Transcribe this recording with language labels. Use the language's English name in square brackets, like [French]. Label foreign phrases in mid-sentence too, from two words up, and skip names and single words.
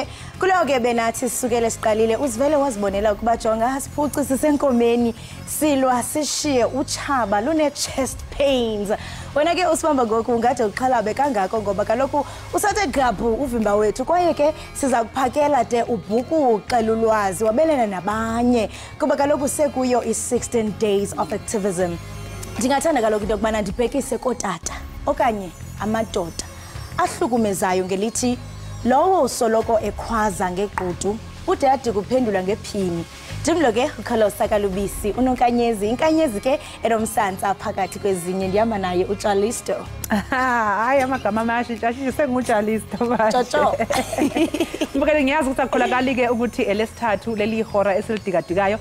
[Xhosa] Kuleyo ke benathi sisukele siqalile uzivele wazibonela ukuba jonga siphuci sisenkomeni silwa sishiye utshaba lune [English] chest pains. [Xhosa] Wena ke usibamba ngoku ungade uqhalabe kangako ngoba kaloku usathe gqabhu uvimba wethu kwaye ke siza kuphakela de ubhukuqela ulwazi wabelana nabanye kuba kaloku sekuyo i- [English] 16 days of activism. [Xhosa] Ndingathanda kaloku into yokubana ndibhekise kootata okanye amadoda ahlukumezayo ngelithi lowo usoloko ekhwaza ngegqudu ude ade kuphendula ngephini. Ndimlo ke uKhalosa Kalubisi unonkanyezi inkanyezi ke enomsantsa phakathi kwezinye ndihamba naye uJalisto. [Zulu] Hayi amagama amashintsha sengujalisto manje. Jojo. Mbukele ngiyazi ukuthi akukholakali ke ukuthi elesithathu leli ihora esilidigadikayo.